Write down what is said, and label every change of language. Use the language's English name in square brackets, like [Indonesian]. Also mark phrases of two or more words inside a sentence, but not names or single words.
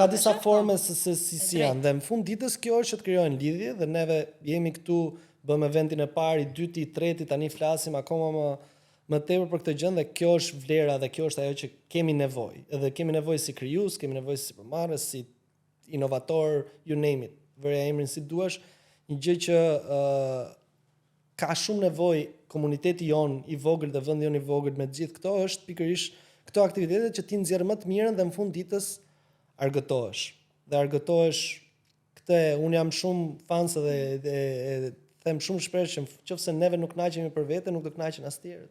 [Albanian] Ka disa forma si janë dhe në fund ditës kjo është që të krijojnë lidhje dhe neve jemi këtu, bëmë eventin e parë, i dyti, i treti, tani flasim akoma më tepër për këtë gjë dhe kjo është vlera dhe kjo është ajo që kemi nevojë. Edhe kemi nevojë si krijues, kemi nevojë si përmarrës, si inovator, [English] you name it. [Albanian] Vëre emrin si duash, një gjë që ka shumë nevojë komuniteti jon i vogël dhe vendi jon i vogël me gjithë këto është pikërisht këto aktivitete që ti nxjerr më të mirën dhe në fund ditës argëtohesh. Dhe argëtohesh këtë un jam shumë fans dhe them shumë shpesh që nëse neve nuk kënaqemi për vete, nuk do kënaqen as tjerët.